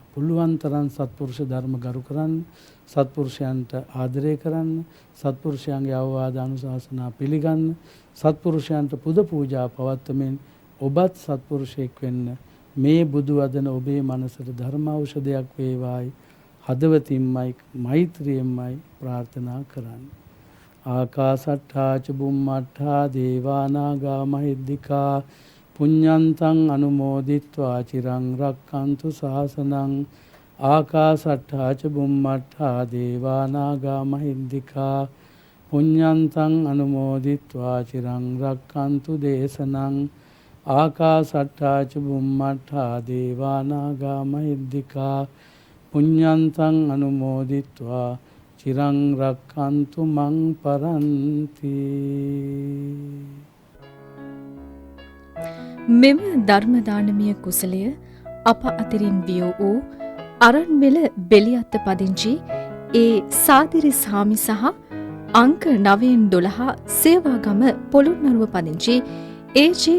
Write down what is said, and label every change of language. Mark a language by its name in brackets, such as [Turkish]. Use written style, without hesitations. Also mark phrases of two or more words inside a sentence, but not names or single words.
[Sinhala] පුළුවන් තරම් සත්පුරුෂ ධර්ම ගරු කරන්න, සත්පුරුෂයන්ට ආදරය කරන්න, සත්පුරුෂයන්ගේ අවවාද අනුශාසනා පිළිගන්න, සත්පුරුෂයන්ට පුද පූජා පවත්වමින් ඔබත් සත්පුරුෂයෙක් වෙන්න මේ බුදු වදන ඔබේ මනසට ධර්ම ඖෂධයක් වේවායි හදවතින්මයි මෛත්‍රියෙන්මයි ප්‍රාර්ථනා කරන්නේ. [Pali] ආකාසට්ඨා ච බුම්මට්ඨා දේවා නාග මහිද්దికා පුඤ්ඤන්තං අනුමෝදිත්වා චිරං රක්ඛන්තු ශාසනං. ආකාසට්ඨා ච බුම්මට්ඨා දේවා නාග මහිද්దికා පුඤ්ඤන්තං අනුමෝදිත්වා චිරං රක්ඛන්තු දේශනං. ආකාසට්ඨා ච බුම්මට්ඨා දේවා නාග මහිද්దికා පුඤ්ඤන්තං අනුමෝදිත්වා චිරං රක්ඛන්තු මං පරන්ති. [Sinhala] මෙම ධර්ම දානමය කුසලය අප අතරින් වියෝ වූ අරන්වෙල බෙලියත්ත පදිංචි ඒ සාදිරි සාමි සහ අංක 912 සේවාගම පොළොන්නරුව පදිංචි ඒ.ජේ.